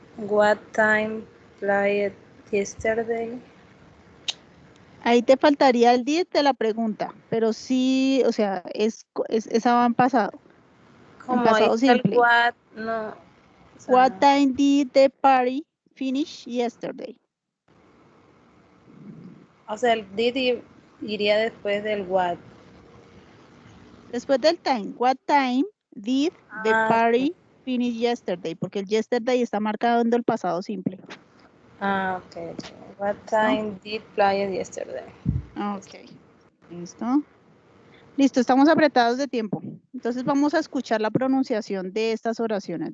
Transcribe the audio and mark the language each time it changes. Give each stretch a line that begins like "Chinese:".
English: What time played yesterday?
Spanish: Ahí te faltaría el did de la pregunta, pero sí, o sea, esa va en pasado. Como en pasado simple. what, no. O sea,
English: What time did the party finish yesterday?
Spanish: O sea, el did iría después del what. Después del time.
English: What time did the party finish yesterday?
Spanish: Porque el yesterday está marcando el pasado simple. Ok.
English: What time did play yesterday?
Spanish: Ok. Listo. Listo, estamos apretados de tiempo. Entonces vamos a escuchar la pronunciación de estas oraciones.